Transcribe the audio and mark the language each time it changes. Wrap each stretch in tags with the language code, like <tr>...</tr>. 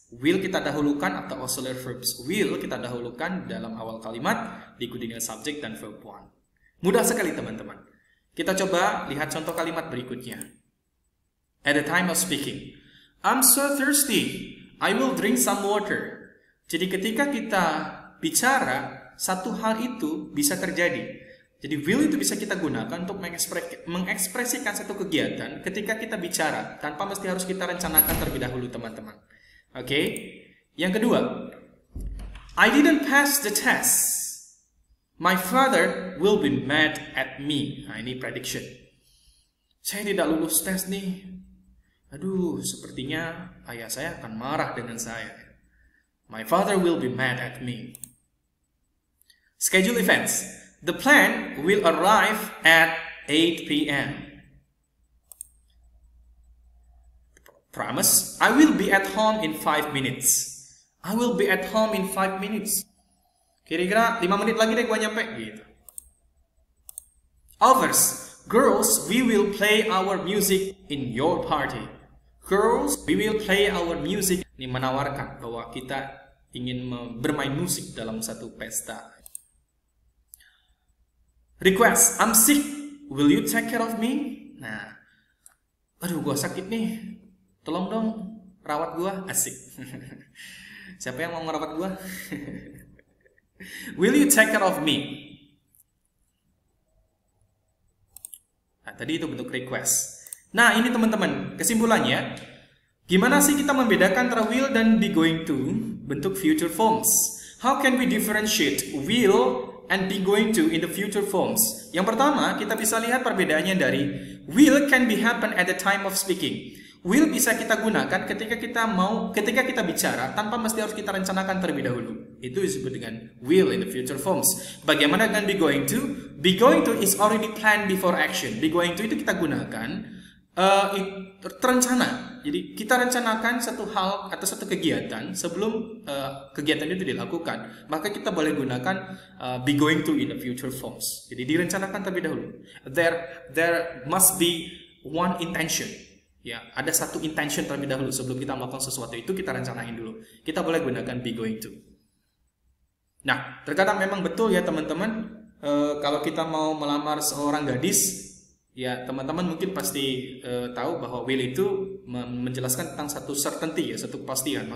<id>Will kita dahulukan atau auxiliary verbs will kita dahulukan dalam awal kalimat diikuti dengan subjek dan verb one. Mudah sekali, teman-teman. Kita coba lihat contoh kalimat berikutnya.</id> <en>At the time of speaking, I'm so thirsty. I will drink some water.</en> <id>Jadi ketika kita bicara, satu hal itu bisa terjadi. Jadi will itu bisa kita gunakan untuk mengekspresikan satu kegiatan ketika kita bicara tanpa mesti harus kita rencanakan terlebih dahulu, teman-teman. Oke. Yang kedua,</id> <en>I didn't pass the test. My father will be mad at me.</en> <id>Nah, ini prediction. Saya tidak lulus tes nih. Aduh, sepertinya ayah saya akan marah dengan saya.</id> <en>My father will be mad at me. Schedule events. The plane will arrive at 8 p.m. Promise, I will be at home in 5 minutes. I will be at home in 5 minutes.</en> <id>Kira-kira 5 menit lagi deh gua nyampe gitu. Hours.</id> <en>Girls, we will play our music in your party. Girls, we will play our music.</en> <id>Ini menawarkan bahwa kita ingin bermain musik dalam satu pesta.</id> <en>Request, I'm sick, will you take care of me?</en> <id>Nah, aduh gua sakit nih, tolong dong rawat gua, asik. Siapa yang mau ngerawat gua?</id> <en>Will you take care of me?</en> <id>Nah, tadi itu bentuk request. Nah, ini teman-teman, kesimpulannya, gimana sih kita membedakan antara will dan be going to bentuk future forms?</id> <en>How can we differentiate will and be going to in the future forms?</en> <id>Yang pertama, kita bisa lihat perbedaannya dari</id> <en>will can be happen at the time of speaking.</en> <id>Will bisa kita gunakan ketika kita bicara tanpa mesti harus kita rencanakan terlebih dahulu. Itu disebut dengan</id> <en>will in the future forms.</en> <id>Bagaimana dengan</id> <en>be going to? Be going to is already planned before action.</en> <id>Be going to itu kita gunakan terencana. Jadi kita rencanakan satu hal atau satu kegiatan sebelum kegiatan itu dilakukan. Maka kita boleh gunakan be going to</id> <en>in the future forms.</en> <id>Jadi direncanakan terlebih dahulu.</id> <en>There must be one intention.</en> <id>Ya, ada satu intention terlebih dahulu sebelum kita melakukan sesuatu itu kita rencanain dulu. Kita boleh gunakan be going to. Nah, terkadang memang betul ya teman-teman, kalau kita mau melamar seorang gadis, ya teman-teman mungkin pasti tahu bahwa will itu menjelaskan tentang satu certainty ya, satu kepastian.</id>